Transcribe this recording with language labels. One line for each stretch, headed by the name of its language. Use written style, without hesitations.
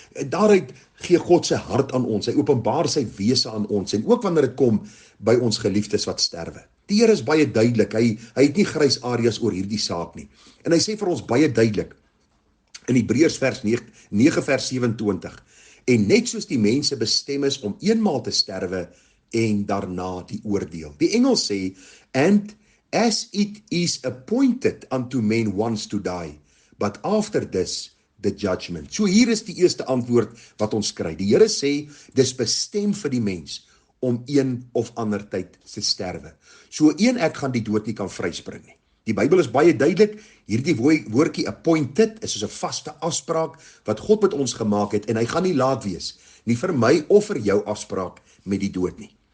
Afrikaans: Daaruit gee God sy hart aan ons. Hy openbaar sy wese aan ons, en ook wanneer dit kom by ons geliefdes wat sterwe. Die Here is baie duidelik. Hy het nie grys areas oor hierdie saak nie. En hy sê vir ons baie duidelik in Hebreërs 9 vers 27, en net soos die mense bestem is om eenmaal te sterwe en daarna die oordeel. Die Engels sê,
English: and as it is appointed unto men once to die, but after this the judgment.
Afrikaans: So hier is die eerste antwoord wat ons kry. Die Here sê, dis bestem vir die mens om een of ander tyd te sterwe. So ek gaan die dood nie kan vryspring nie. Die Bybel is baie duidelik, hierdie woordjie appointed is soos 'n vaste afspraak wat God met ons gemaak het, en hy gaan nie laat wees, nie vir my of vir jou afspraak met die dood nie.